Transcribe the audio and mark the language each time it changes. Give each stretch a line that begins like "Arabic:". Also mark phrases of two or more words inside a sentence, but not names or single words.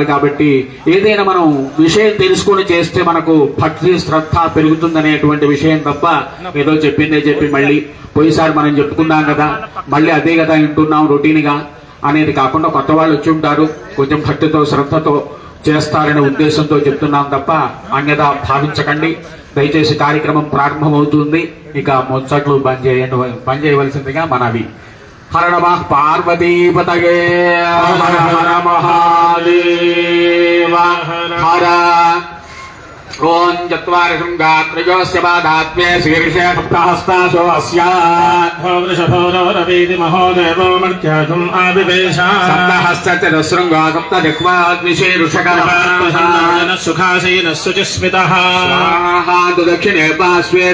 Telugu: కాబట్టి ఏదైనా మనం విషయం తెలుసుకొని చేస్తే మనకు భక్తి, శ్రద్ధ పెరుగుతుందనేటువంటి విషయం తప్ప ఏదో చెప్పిందే చెప్పి మళ్ళీ పోయిసారి మనం చెప్పుకున్నాం కదా మళ్ళీ అదే కదా వింటున్నాం రొటీన్ గా అనేది కాకుండా కొత్త వాళ్ళు వచ్చి ఉంటారు, కొంచెం భక్తితో శ్రద్ధతో చేస్తారనే ఉద్దేశంతో చెప్తున్నాం తప్ప అన్యదా భావించకండి. దయచేసి కార్యక్రమం ప్రారంభమవుతుంది. ఇక ముచ్చట్లు బంద్ చేయవలసిందిగా మనవి.
Sanskrit: हर नमः पार्वतीपतये हर हर महादेव हर ओं चत्वारि शृङ्गात्रयोस्य पादात्म्ये शीर्षे सप्तहस्तासो अस्याद्भवृषभो रवीति महोदेवो मर्त्यासुम् आविवेश सप्तहस्तचतुशृङ्गा सप्तदिक्वाद्विशीर्षकः सुखासीनः शुचिस्मितः स्वाहा दक्षिणे पार्श्वे